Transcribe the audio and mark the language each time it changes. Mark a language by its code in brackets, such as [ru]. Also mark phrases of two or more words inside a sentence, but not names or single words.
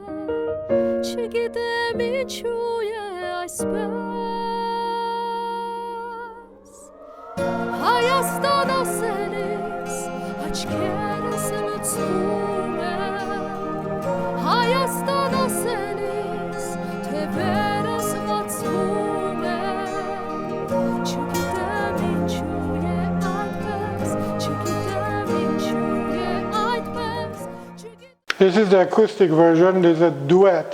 [hy] Չգիտեմ ինչու է այսպես Հայաստան ասելիս աչքերս լցվում է Հայաստան ասելիս թևերս բացվում է Չգիտեմ ինչու է այդպես Չգիտեմ ինչու է այդպես [en] This is the acoustic version, this is a duet.